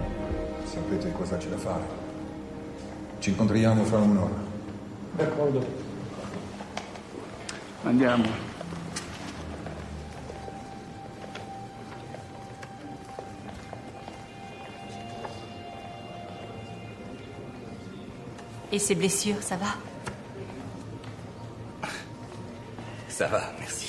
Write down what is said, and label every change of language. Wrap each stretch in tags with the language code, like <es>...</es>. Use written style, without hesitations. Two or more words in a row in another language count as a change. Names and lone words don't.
<it>Sapete cosa c'è da fare. Ci incontriamo fra un'ora. D'accordo. Andiamo.</it> <fr>Et ses blessures, ça va? Ça va, merci.</fr>